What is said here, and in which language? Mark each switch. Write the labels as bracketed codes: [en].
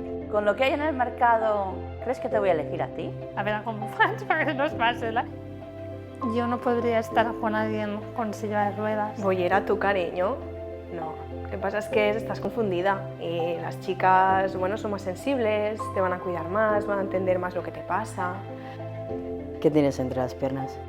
[es] Con lo que hay en el mercado, ¿crees que te voy a elegir a ti? [ca] A veure com ho faig perquè no es fàcil, eh? [es] Yo no podría estar con alguien con silla de ruedas. Bollera, tu cariño. No, lo que pasa es que estás confundida y las chicas, bueno, son más sensibles, te van a cuidar más, van a entender más lo que te pasa. ¿Qué tienes entre las piernas?